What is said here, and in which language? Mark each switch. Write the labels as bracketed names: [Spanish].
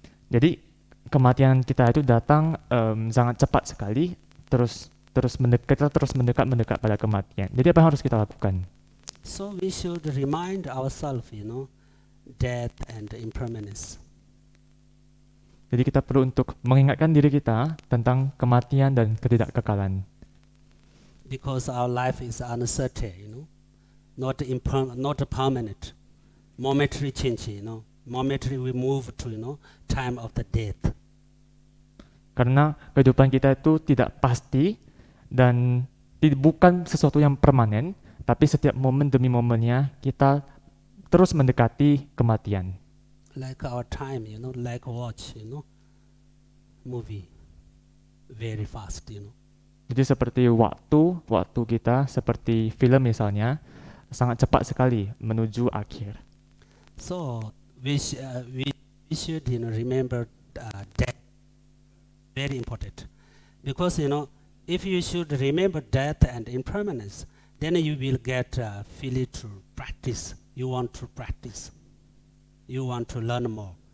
[Indonesian] Jadi kematian kita itu datang sangat cepat sekali, terus mendekat pada kematian. Jadi apa yang harus kita lakukan? [English] So we should remind ourselves, death and impermanence. [Indonesian] Jadi kita perlu untuk mengingatkan diri kita tentang kematian dan ketidakkekalan. [English] Because our life is uncertain, not permanent, momentary change, momentary we move to, time of the death. [Indonesian] Karena kehidupan kita itu tidak pasti dan bukan sesuatu yang permanen, tapi setiap momen demi momennya kita terus mendekati kematian. [English] Like our time, like watch, movie, very fast, [Indonesian] Jadi seperti waktu kita seperti film misalnya sangat cepat sekali menuju akhir. [English] So we should remember death, very important, because if you should remember death and impermanence, then you will get feeling to practice. You want to practice. You want to learn more.